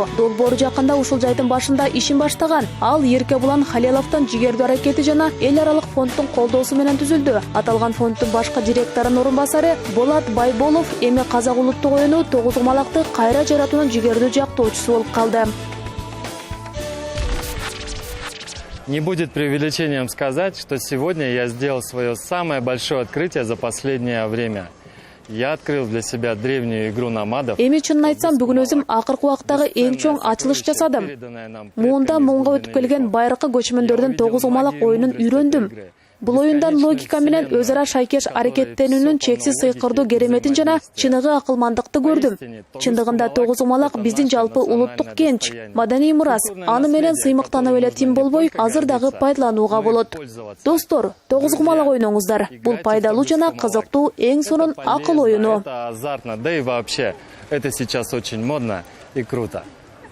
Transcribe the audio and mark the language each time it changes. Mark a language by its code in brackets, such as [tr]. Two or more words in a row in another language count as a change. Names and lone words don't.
[ky] Долбоору жакында ушул жайдын башында ишин баштаган. Ал Еркебулан Халиловдун жигердүү аракети жана эл аралык фонддун колдоосу менен түзүлдү. Аталган фонддун башкы директорунун орун басары Болот Байболов эми казак улуттук оюну 9 кумалакты кайра жаратуунун жигердүү жактоочусу болуп калды. [ru] Не будет преувеличением сказать, что сегодня я сделал свое самое большое открытие за последнее время. Я открыл для себя древнюю игру номадов. [ky] Эми чынын айтсам, бүгүн өзүм акыркы убактагы эң чоң ачылыш жасадым. Муунда муунга өтүп келген байыркы көчмөндөрдүн 9 кумалак оюнун үйрөндүм. Бул оюндан логика менен өз ара шайкеш аракеттенүүнүн чексиз сыйкырдуу кереметин жана чыныгы акылмандыкты көрдүм. Чындыгында тогузумалак биздин жалпы улуттук кенч, маданий мурас. Аны менен сыймыктанып эле тим болбой, азыр дагы пайдаланууга болот. Достор, тогузумалак ойноңуздар. Бул пайдалуу жана кызыктуу эң сонун акыл оюну. [ru] Это азартно, да и вообще, это сейчас очень модно и круто.